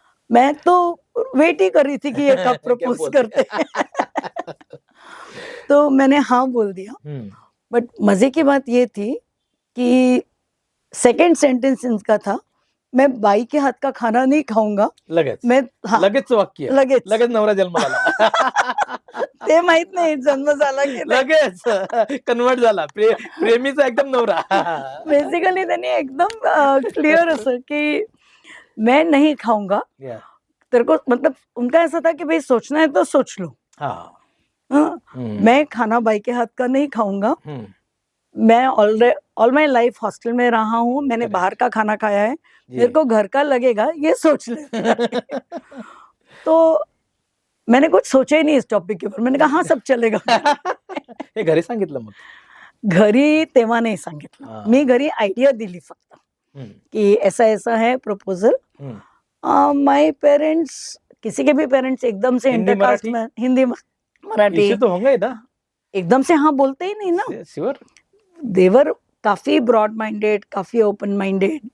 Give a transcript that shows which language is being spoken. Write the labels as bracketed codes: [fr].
[hi] मैं तो वेट ही कर रही थी कि ये कब प्रपोज करते हैं. तो मैंने हाँ बोल दिया. बट मजे की बात ये थी कि सेकंड सेंटेंस इनका था, मैं बाई के हाथ का खाना नहीं खाऊंगा. [mr] लगेच वाक्य, लगेच नवरा जन्म झाला. ते माहित नाही जन्म झाला की लगेच कन्वर्ट झाला, प्रेमीचा एकदम नवरा. बेसिकली त्यांनी एकदम क्लियर असं की [hi] मैं नहीं खाऊंगा. तेरे को मतलब उनका ऐसा था कि भाई सोचना है तो सोच लो. मैं खाना बाई के हाथ का नहीं खाऊंगा. मैं [en] all my life [hi] हॉस्टल में रहा हूँ, मैंने बाहर का खाना खाया है, मेरे को घर का लगेगा, ये सोच ले. तो मैंने कुछ सोचा ही नहीं इस टॉपिक के ऊपर. मैंने कहा हाँ सब चलेगा. [mr] हे घरी सांगितलं मग? घरी तेव्हा नाही सांगितलं. मी घरी आयडिया दिली फक्त कि [hi] ऐसा ऐसा है प्रपोजल. [en] my parents, [hi] किसी के भी पेरेंट्स एकदम से इंटरकास्ट में हिंदी मराठी तो होंगे ना, एकदम से हाँ बोलते ही नहीं ना. [en] Sure. [hi] देवर काफी ब्रॉड माइंडेड, काफी ओपन माइंडेड.